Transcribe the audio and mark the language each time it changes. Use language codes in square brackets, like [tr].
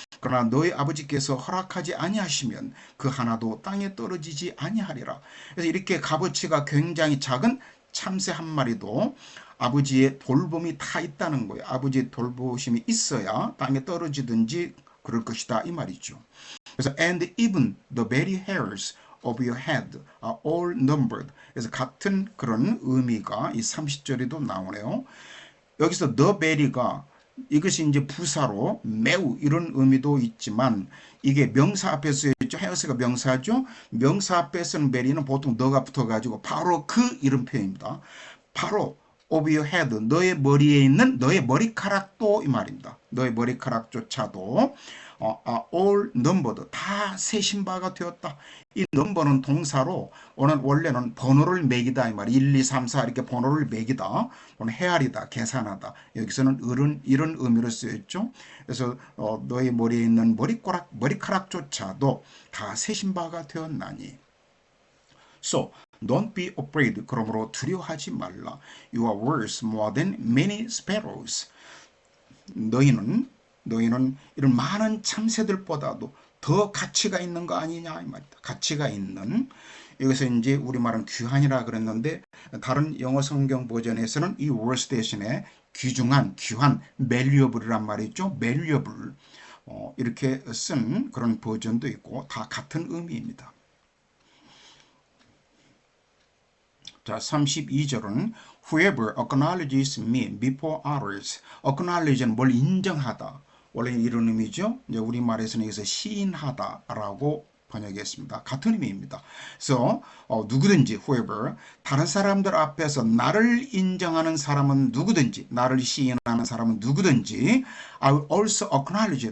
[ko] 그러나 너희 아버지께서 허락하지 아니하시면 그 하나도 땅에 떨어지지 아니하리라. 그래서 이렇게 값어치가 굉장히 작은 참새 한 마리도 아버지의 돌봄이 다 있다는 거예요. 아버지의 돌보심이 있어야 땅에 떨어지든지 그럴 것이다 이 말이죠. 그래서 [en] and even the very hairs of your head are all numbered. [ko] 그래서 같은 그런 의미가 이 30절에도 나오네요. 여기서 the very가 이것이 이제 부사로 매우 이런 의미도 있지만 이게 명사 앞에서 있죠. 헤어스가 명사죠. 명사 앞에 쓰는 very는 보통 the가 붙어가지고 바로 그 이런 표현입니다. 바로 of your head, 너의 머리에 있는 너의 머리카락도 이 말입니다. 너의 머리카락조차도 [en] all numbered, [ko] 다 세신 바가 되었다. 이 넘버는 동사로 원래는 번호를 매기다 이 말이야. 1, 2, 3, 4 이렇게 번호를 매기다, 또는 헤아리다, 계산하다. 여기서는 이런 의미로 쓰였죠. 그래서 너의 머리에 있는 머리카락조차도 다 세신 바가 되었나니. [en] So don't be afraid. [ko] 그러므로 두려워하지 말라. [en] You are worth more than many sparrows. [ko] 너희는 이런 많은 참새들보다도 더 가치가 있는 거 아니냐 이 말이다. 가치가 있는. 여기서 이제 우리말은 귀한이라 그랬는데 다른 영어 성경 버전에서는 이 worth 대신에 귀중한, 귀한, valuable이란 말이 있죠. valuable 이렇게 쓴 그런 버전도 있고 다 같은 의미입니다. 자, 32절은 [en] Whoever acknowledges me before others. [ko] acknowledge는 뭘 인정하다. 원래 이런 의미죠. 이제 우리말에서는 여기서 시인하다라고 번역했습니다. 같은 의미입니다. 그래서 누구든지 whoever 다른 사람들 앞에서 나를 인정하는 사람은 누구든지, 나를 시인하는 사람은 누구든지 [en] I will also acknowledge.